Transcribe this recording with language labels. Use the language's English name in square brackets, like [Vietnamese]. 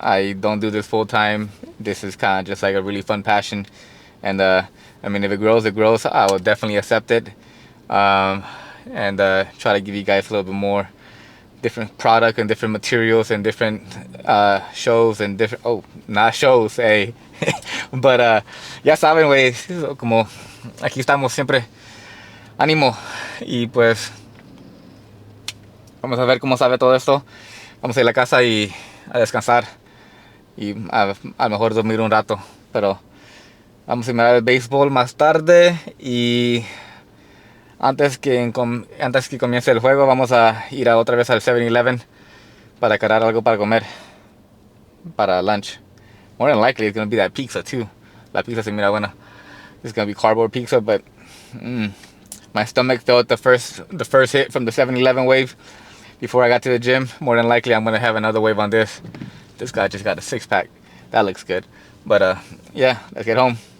[English] I don't do this full time. This is kind of just like a really fun passion. And I mean, if it grows, it grows. I will definitely accept it. And try to give you guys a little bit more different product and different materials and different shows and different, not shows, hey. [Spanish] But ya saben, güey, como aquí estamos siempre, ánimo. Y pues vamos a ver cómo sabe todo esto. Vamos a ir a la casa y a descansar y a lo mejor dormir un rato, pero vamos a mirar el béisbol más tarde. Y antes que comience el juego, vamos a ir otra vez al 7-Eleven para agarrar algo para comer, para lunch. [English] More than likely it's going to be that pizza too. [Spanish] La pizza se mira buena. [English] It's going to be cardboard pizza, but my stomach felt the first hit from the 7-Eleven wave before I got to the gym. More than likely I'm going to have another wave on this. This guy just got a 6-pack. That looks good. But yeah, let's get home.